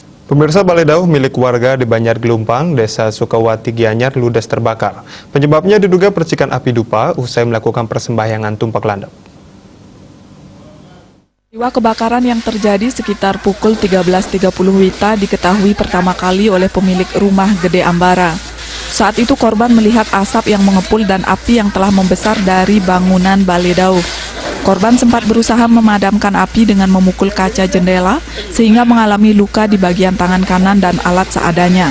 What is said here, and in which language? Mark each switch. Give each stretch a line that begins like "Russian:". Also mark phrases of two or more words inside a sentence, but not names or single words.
Indonesian: Pemirsa, balai dauh milik warga di Banjar Gelumpang, Desa Sukawati Gianyar ludes terbakar. Penyebabnya diduga percikan api dupa usai melakukan persembahyangan tumpak landep. Peristiwa kebakaran yang terjadi sekitar pukul 13.30 WITA diketahui pertama kali oleh pemilik rumah Gede Ambara. Saat itu korban melihat asap yang mengepul dan api yang telah membesar dari bangunan balai dauh. Korban sempat berusaha memadamkan api dengan memukul kaca jendela sehingga mengalami luka di bagian tangan kanan dan alat seadanya.